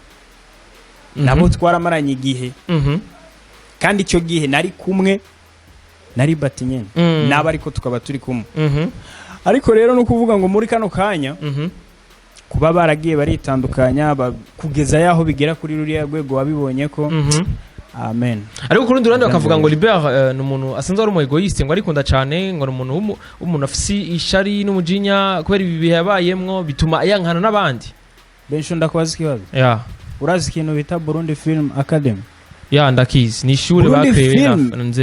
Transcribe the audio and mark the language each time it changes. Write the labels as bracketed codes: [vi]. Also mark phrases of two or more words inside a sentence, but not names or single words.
[rn] nabo twaramaranye igihe kandi icyo gihe nari kumwe nari batinyene naba ariko tukaba turi kumwe ariko rero no kuvuga ngo muri kano kanya kuba baragiye baritandukanya kugeza yaho bigera kuri ruriya rwego wabibonye ko amen ariko kurundi rundi bakavuga ngo Libert n'umuntu asanzwe ari umu egoiste ngo arikunda cyane ngo n'umuntu afise ishari n'umujinya kubera ibi bihabayemwo bituma yankana n'abandi Benisho ndakubaza ikibazo urazi ikintu bita Burundi Film Academy ndakizi ni ishuri bakreye nze